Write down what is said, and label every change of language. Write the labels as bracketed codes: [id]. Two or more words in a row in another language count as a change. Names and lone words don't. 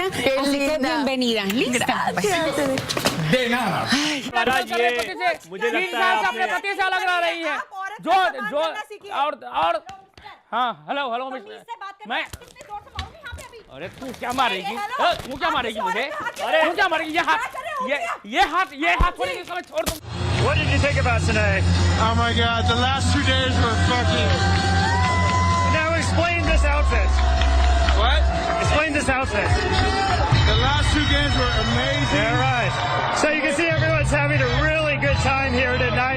[es] Así que bienvenida. ¿Lista? De nada. [hi] हेलो मैं अरे तू क्या मारेगी तू क्या मारेगी मुझे अरे तू क्या मारेगी ये हाथ छोड़ के समझ छोड़ दो [en] What did you think about tonight? Oh my God, the last 2 days were fucking. Now explain this outfit. What? Explain this outfit. The last 2 games were amazing. All right. So you can see everyone's having a really good time here tonight.